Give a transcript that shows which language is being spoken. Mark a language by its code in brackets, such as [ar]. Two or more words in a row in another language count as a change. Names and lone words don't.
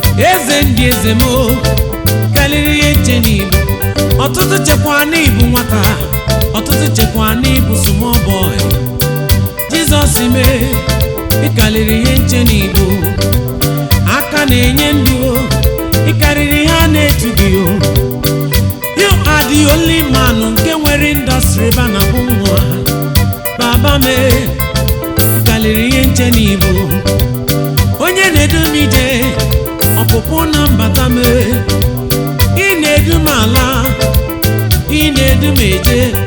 [ig] Eze ndị eze m o, ị karịrị ihe nche n'ibu. Ọtụtụ chekwa na ịbụ nwata, ọtụtụ chekwa na ịbụ [en] small boy. [ig] Jizọs mee, ị karịrị ihe nche n'ibu. Aka na-enye ndụ o, ị karịrị ihe a na-etu gị o. [en] You are the only man [ig] nke nwere industry ebe a na-akpọ nwa. Baba mee, ị karịrị ihe nche n'ibu. Onye na-edu m ije, ọpụpụ na mbata m, ị na-edu m ala, ị na-edu m eje.